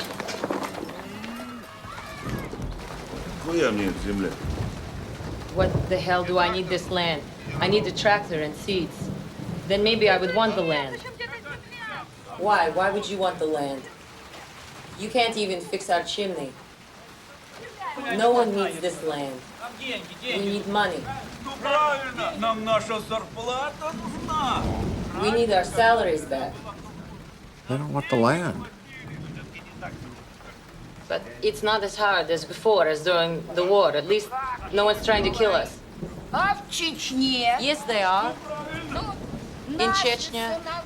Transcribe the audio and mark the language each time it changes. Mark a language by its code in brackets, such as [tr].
[en] What the hell do I need this land? I need a tractor and seeds. Then maybe I would want the land. Why? Why would you want the land? You can't even fix our chimney. No one needs this land. We need money. [ru] Правильно, нам наша зарплата нужна. [en] We need our salaries back. They don't want the land. But it's not as hard as before, as during the war. At least no one's trying to kill us. Yes, they are. In Chechnya.